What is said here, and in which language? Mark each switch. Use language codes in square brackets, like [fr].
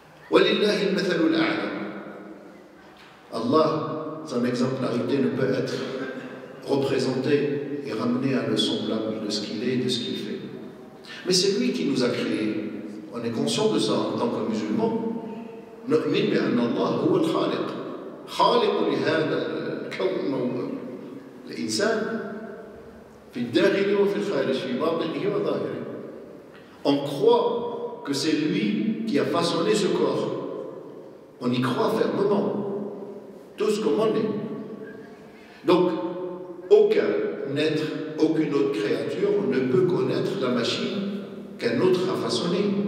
[ar] Walillahi al-mathalul a'la. [fr] Allah, son exemplarité ne peut être représentée et ramenée à le semblable de ce qu'il est et de ce qu'il fait. Mais c'est lui qui nous a créés. On est conscient de ça en tant que musulmans. [ar] نؤمن بأن الله هو الخالق خالق لهذا الكون الإنسان في الداخل وفي الخارج في باطنه وظاهره. [fr] On croit que c'est lui qui a façonné ce corps. On y croit fermement. Tous comme on est. Donc, aucun être, aucune autre créature ne peut connaître la machine qu'un autre a façonnée.